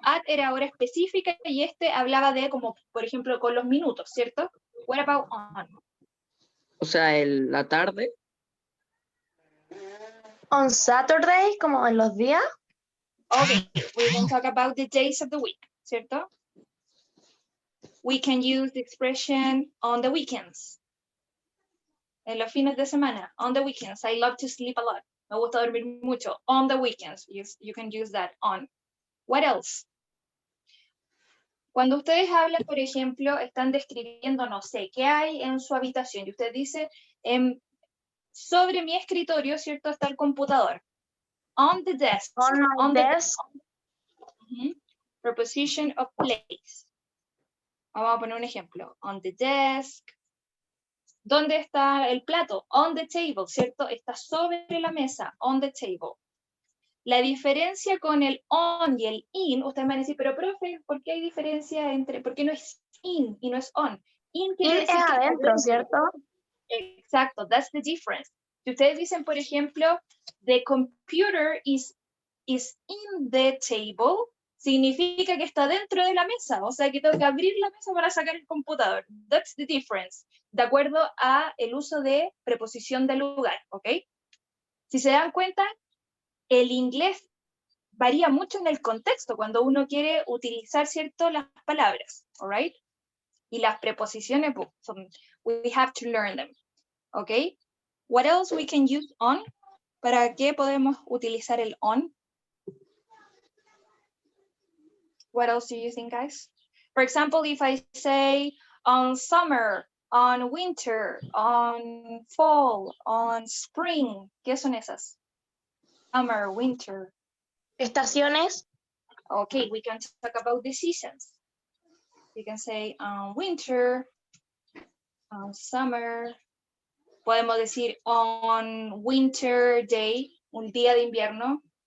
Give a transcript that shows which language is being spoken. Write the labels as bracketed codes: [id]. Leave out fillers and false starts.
[es] At era hora específica y este hablaba de como, por ejemplo, con los minutos, ¿cierto? [en] What about on? [es] O sea, la tarde. [en] On Saturday, [es] como en los días. [en] Okay, we can talk about the days of the week, [es] ¿cierto? [en] We can use the expression on the weekends. [es] En los fines de semana, [en] on the weekends. I love to sleep a lot. [es] Me gusta dormir mucho. [en] On the weekends, you can use that on. What else? [es] Cuando ustedes hablan, por ejemplo, están describiendo, no sé, qué hay en su habitación. Y usted dice, sobre mi escritorio, ¿cierto? Está el computador. [en] On the desk. On my desk. Preposition of place. [es] Vamos a poner un ejemplo. [en] On the desk. [es] ¿Dónde está el plato? [en] On the table, [es] ¿cierto? Está sobre la mesa. On the table. La diferencia con el on y el in, ustedes me van a decir, pero profe, ¿por qué hay diferencia entre, por qué no es in y no es on? In quiere decir es que está adentro, ¿cierto? Exacto, [en] that's the difference. [es] Si ustedes dicen, por ejemplo, [en] the computer is in the table, [es] significa que está dentro de la mesa, o sea que tengo que abrir la mesa para sacar el computador. [en] That's the difference, [es] de acuerdo a el uso de preposición de lugar, ¿ok? Si se dan cuenta, el inglés varía mucho en el contexto cuando uno quiere utilizar, ¿cierto?, las palabras, [en] all right? [es] Y las preposiciones, [en] we have to learn them, ¿ok? What else we can use on? [es] ¿Para qué podemos utilizar el on? [en] What else do you think, guys? For example, if I say on summer, on winter, on fall, on spring, [es] ¿qué son esas? [en] Summer, winter. [es] Estaciones. [en] Okay, we can talk about the seasons. We can say winter, summer. [es] Podemos decir [en] on winter day, [es] un día de invierno.